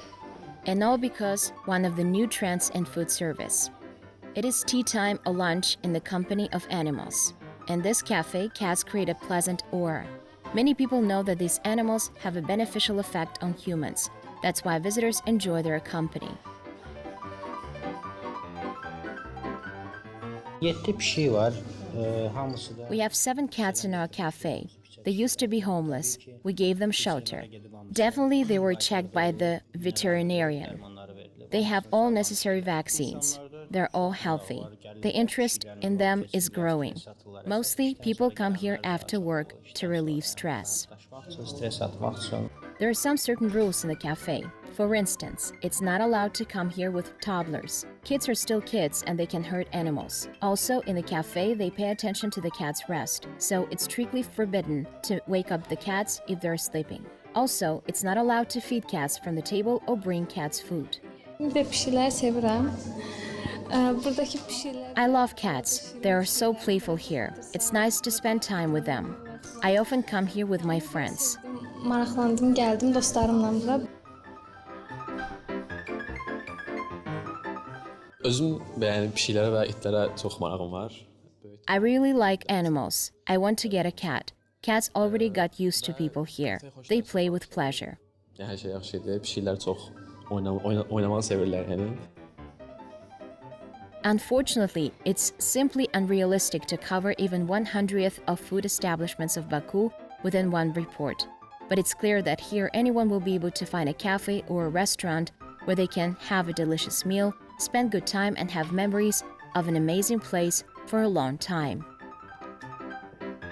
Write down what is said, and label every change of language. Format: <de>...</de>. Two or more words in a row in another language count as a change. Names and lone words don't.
<en>And all because one of the new trends in food service. It is tea time or lunch in the company of animals. In this cafe, cats create a pleasant aura. Many people know that these animals have a beneficial effect on humans. That's why visitors enjoy their company.</en> <az>7 pişik var. Hamısı da</az> <en>We have 7 cats in our cafe. They used to be homeless. We gave them shelter. Definitely they were checked by the veterinarian. They have all necessary vaccines. They're all healthy. The interest in them is growing. Mostly, people come here after work to relieve stress.</en> <az>stres atmaq üçün.</az> <en>There are some certain rules in the cafe. For instance, it's not allowed to come here with toddlers. Kids are still kids and they can hurt animals. Also, in the cafe, they pay attention to the cat's rest, so it's strictly forbidden to wake up the cats if they're sleeping. Also, it's not allowed to feed cats from the table or bring cats food.</en> <az>Ve pişiləri sevirəm. Buradakı pişiklər</az> <en>I love cats. They are so playful here. It's nice to spend time with them. I often come here with my friends.</en> <az>maraqlandım, gəldim dostlarımla bura. Özüm bəyənib pişiklərə və itlərə çox marağım var.</az> <en>I really like animals. I want to get a cat. Cats already got used to people here. They play with pleasure.</en> <az>Hər şey yaxşı idi. Pişiklər çox oynamağı sevirlər yəni.</az> <en>Unfortunately, it's simply unrealistic to cover even 1/100th of food establishments of Baku within one report. But it's clear that here anyone will be able to find a cafe or a restaurant where they can have a delicious meal, spend good time and have memories of an amazing place for a long time.</en>